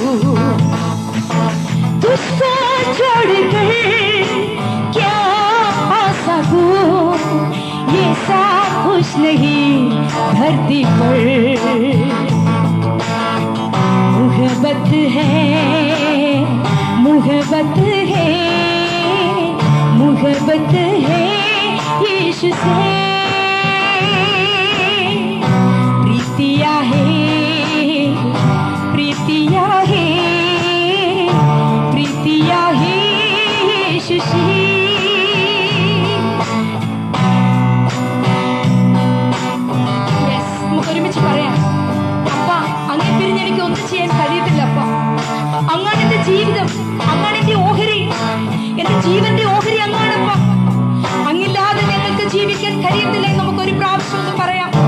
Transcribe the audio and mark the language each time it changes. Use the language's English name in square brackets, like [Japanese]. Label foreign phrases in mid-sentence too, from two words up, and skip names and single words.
[Hindi] तुझको छोड़कर क्या पा सकूं ये सब कुछ नहीं धरती पर मुहब्बत है मुहब्बत है मुहब्बत है यीशु से प्रीतिया है प्रीतिया है प्रीतिया है यीशु से ഒരുമിച്ച് [Malayalam] പറയാം അപ്പ അങ്ങേ പിരിഞ്ഞ് എനിക്ക് ഒന്നും ചെയ്യാൻ കഴിയത്തില്ല അപ്പ അങ്ങാണ് എന്റെ ജീവിതം അങ്ങാണ് എന്റെ ഓഹരി എന്റെ ജീവന്റെ ഓഹരി അങ്ങാണപ്പ അങ്ങില്ലാതെ ഞങ്ങൾക്ക് ജീവിക്കാൻ കഴിയത്തില്ല നമുക്കൊരു പ്രാവശ്യം ഒന്ന് പറയാം